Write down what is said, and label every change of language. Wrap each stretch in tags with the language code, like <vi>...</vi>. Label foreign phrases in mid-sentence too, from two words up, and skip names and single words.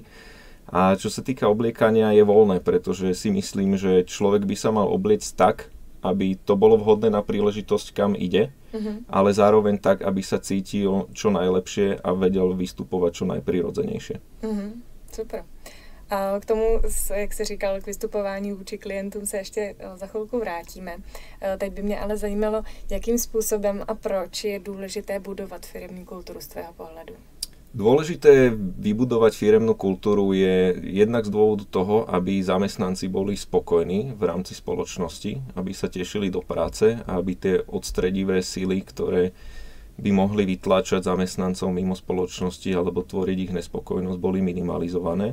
<sk>A čo sa týka obliekania, je voľné, pretože si myslím, že človek by sa mal obliecť tak, aby to bolo vhodné na príležitosť, kam ide, ale zároveň tak, aby sa cítil čo najlepšie a vedel vystupovať čo najprirodzenejšie. Super.</sk> <cs>A k tomu, jak jsi říkal, k vystupování vůči klientům se ještě za chvilku vrátíme. Teď by mě ale zajímalo, jakým způsobem a proč je důležité budovat firemní kulturu z tvého pohledu.</cs> <sk>Dôležité vybudovať firemnú kultúru je jednak z dôvodu toho, aby zamestnanci boli spokojní v rámci spoločnosti, aby sa tešili do práce a aby tie odstredivé sily, ktoré by mohli vytláčať zamestnancov mimo spoločnosti alebo tvoriť ich nespokojnosť, boli minimalizované.</sk>